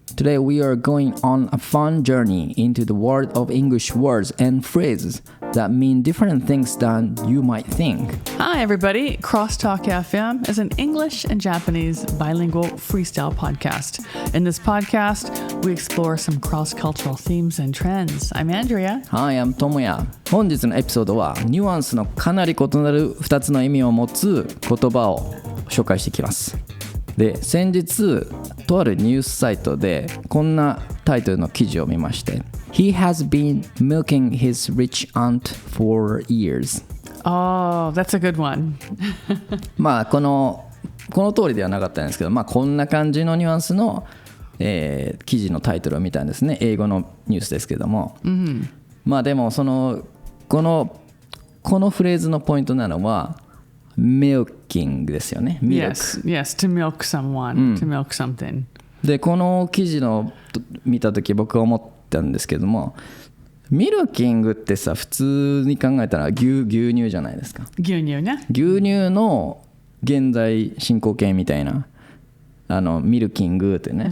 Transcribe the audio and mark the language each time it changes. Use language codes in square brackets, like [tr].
[en] Today we are going on a fun journey into the world of English words and phrases that mean different things than you might think. Hi everybody, CrossTalk FM is an English and Japanese bilingual freestyle podcast. In this podcast, we explore some cross-cultural themes and trends. I'm Andrea. Hi, I'm Tomoya. [ja] 本日のエピソードはニュアンスのかなり異なる2つの意味を持つ言葉を紹介していきます。で、先日とあるニュースサイトでこんなタイトルの記事を見まして [en] He has been milking his rich aunt for years. Oh, that's a good one. [ja] まあこの通りではなかったんですけど、まあこんな感じのニュアンスの、記事のタイトルを見たんですね。英語のニュースですけども、まあでもこのフレーズのポイントなのはmilking ですよね。 [en] Yes, to milk someone, to milk something. [ja] で、この記事の見たとき僕は思ったんですけども、ミルキングってさ、普通に考えたら牛乳じゃないですか。牛乳ね。牛乳の現在進行形みたいな、ミルキングってね、